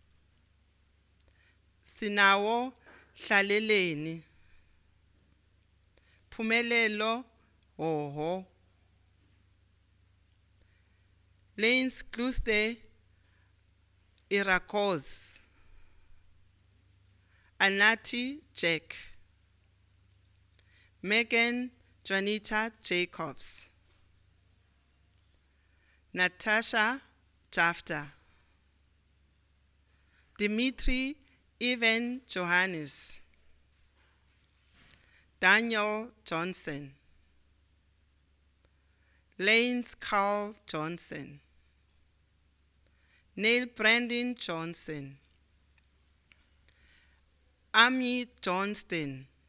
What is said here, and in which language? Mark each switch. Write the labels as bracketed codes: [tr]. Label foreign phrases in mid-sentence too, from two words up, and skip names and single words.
[en] Sinawo Hlaleleni, Phumelelo Oho, Lanes Kluste Irakoz, Anati Jack, Megan Juanita Jacobs, Natasha Jafta, Dimitri Ivan Johannes, Daniel Johnson, Lanes Carl Johnson, Neil Brandon Johnson, Ami Johnston,